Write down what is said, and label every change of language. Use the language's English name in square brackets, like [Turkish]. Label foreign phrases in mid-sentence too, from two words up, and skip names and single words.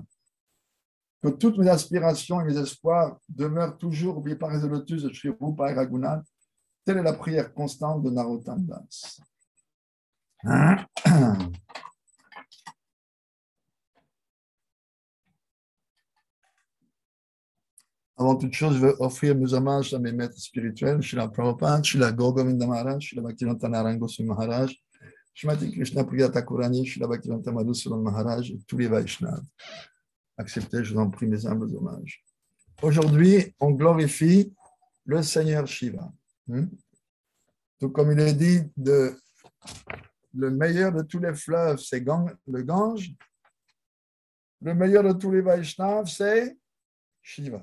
[French] Que toutes mes aspirations et mes espoirs demeurent toujours au pied par les lotus de Srila Rupa et Raghunath, telle est la prière constante de Narottam Das. Avant toute chose, je veux offrir mes hommages à mes maîtres spirituels, Srila Prabhupada, Srila Gaur Govinda Maharaj, Srila Bhaktivedanta Narayana Goswami Maharaj, Srimati Krishna Priya Thakurani, Srila Bhaktivedanta Madhusudan Maharaj et tous les Vaishnavas. Acceptez, je vous en prie, mes humbles hommages. Aujourd'hui, on glorifie le Seigneur Shiva. Tout comme il est dit, le meilleur de tous les fleuves, c'est le Gange. Le meilleur de tous les Vaishnavas, c'est Shiva.